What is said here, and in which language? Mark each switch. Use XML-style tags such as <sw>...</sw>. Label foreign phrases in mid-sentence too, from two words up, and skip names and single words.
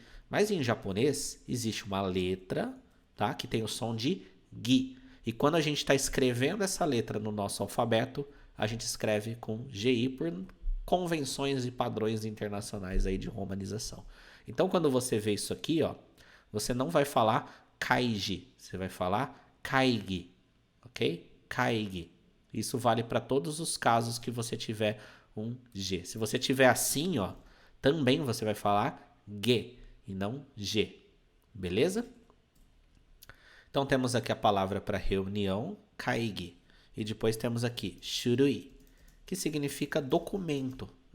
<pt>Mas em japonês existe uma letra, tá, que tem o som de Gi. E quando a gente está escrevendo essa letra no nosso alfabeto, a gente escreve com GI por convenções e padrões internacionais aí de romanização. Então, quando você vê isso aqui, ó, você não vai falar kaiji, você vai falar kaigi, ok? Kaigi. Isso vale para todos os casos que você tiver um G. Se você tiver assim, ó, também você vai falar ge e não G. Beleza? Então temos aqui a palavra para reunião, kaigi. E depois temos aqui shurui, que significa documento, né?</pt>